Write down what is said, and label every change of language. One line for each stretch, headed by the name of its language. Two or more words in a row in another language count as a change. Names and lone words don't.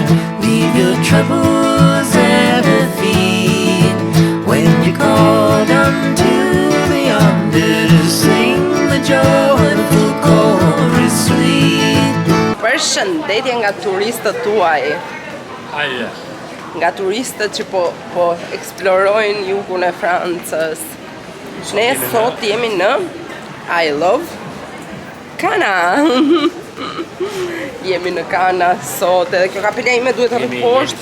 English: Leave your troubles at her feet. When you're called unto the yonder, sing the joyful chorus sweet.
Albanian: Përshëndetje nga turistët tuaj, Aje. nga turistët që po eksplorojnë jugun e Francës. Ne sot jemi në I Love Kana. Jemi në Kana sot, edhe kjo kapela ime duhet të rrë poshtë.